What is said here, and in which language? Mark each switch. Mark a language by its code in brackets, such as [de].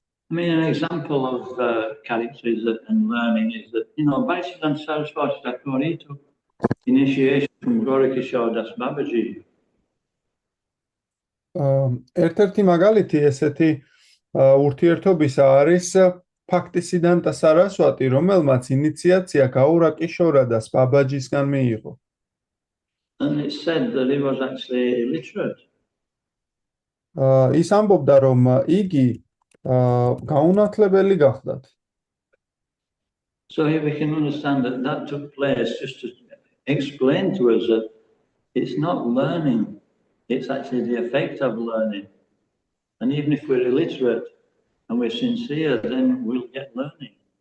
[en] I mean, an example of characters and learning is that, based on Saraswati Thakur, he took initiation from Gorikishore Das Babaji. [ka] ერთ-ერთი მაგალითი ესეთი ურთიერთობისა არის ფაქტისიდანტა სარასვატი, რომელმაც ინიციაცია გაურა კიშორადას ბაბაჯისგან მიიღო. [en] And it's said that he was actually illiterate. [ka] ის ამბობდა, რომ იგი გაუნათლებელი გახდათ. [en] So here we can understand that that took place just to explain to us that it's not learning, it's actually the effect of learning. And even if we're illiterate and we're sincere, then we'll get learning.